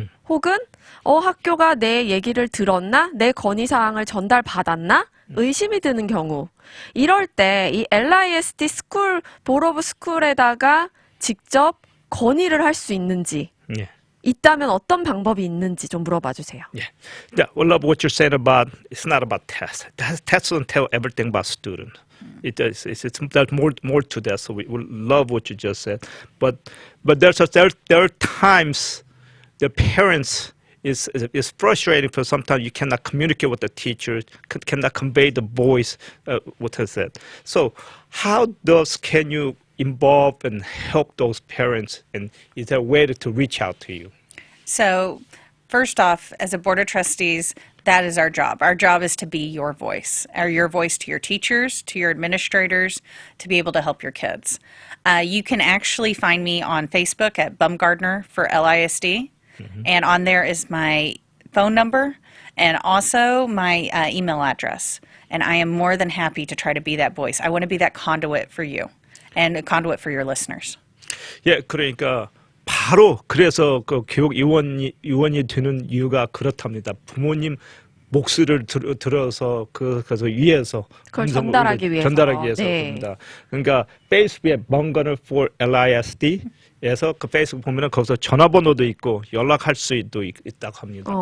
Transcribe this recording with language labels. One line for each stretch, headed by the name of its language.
Korean: 혹은 학교가 내 얘기를 들었나? 내 건의사항을 전달받았나? 의심이 드는 경우. 이럴 때 이 LISD 스쿨,
English: 보ard of school
Korean: 에다가 직접 건의를 할 수 있는지 있다면 어떤 방법이 있는지 좀 물어봐 주세요.
English: Yeah, I love what you're saying about it's not about tests. Tests don't tell everything about students. There's more to that. So we love what you just said. But there are times the parents is frustrating because sometimes you cannot communicate with the teacher, cannot convey the voice, what I said. So how can you involve and help those parents, and is there a way to reach out to you? So, first off, as a board of trustees, that is our job. Our job is to be your voice, or your voice to your teachers, to your administrators, to be able to help your kids. You can actually find me on Facebook at Bumgardner for LISD, and on there is my phone number and also my email address. And I am more than happy to try to be that voice. I want to be that conduit for you and a conduit for your listeners.
Korean: 예, 그러니까 바로 그래서 그 교육 요원이 되는 이유가 그렇답니다. 부모님 목소리를 들어서 그래서 위에서 그걸 전달하기 위해서 그럽니다. 그러니까 페이스북에 Bumgarner for LISD에서 그 페이스북 보면은 거기서 전화번호도 있고 연락할 수도 있다고 합니다.